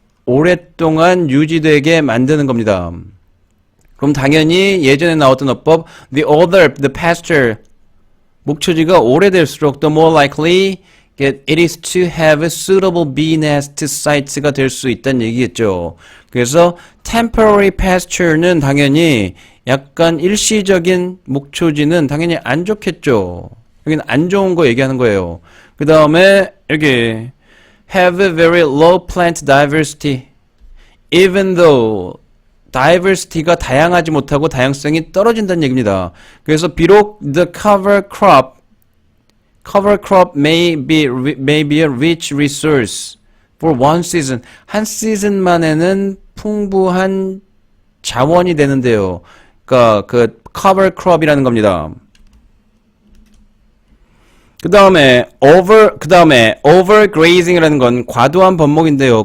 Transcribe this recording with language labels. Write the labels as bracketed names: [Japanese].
[Korean] 오랫동안 유지되게 만드는 겁니다. [English] 그럼 당연히 예전에 나왔던 어법 the older the pasture [Korean] 목초지가 오래될수록 [English] the more likely it is to have suitable bee nest sites가 [Korean] 될 수 있다는 얘기겠죠. 그래서 temporary pasture는 당연히 약간 일시적인 목초지는 당연히 안 좋겠죠. 여기는 안 좋은 거 얘기하는 거예요. 그 다음에 여기 [English] have a very low plant diversity even though [Korean] diversity가 다양하지 못하고 다양성이 떨어진다는 얘기입니다. [English] 그래서 비록 the cover crop may be a rich resource for one season. [Korean] 한 시즌만에는 풍부한 자원이 되는데요. 그러니까 그 cover crop이라는 겁니다. 그 다음에 overgrazing이라는 건 과도한 번목인데요.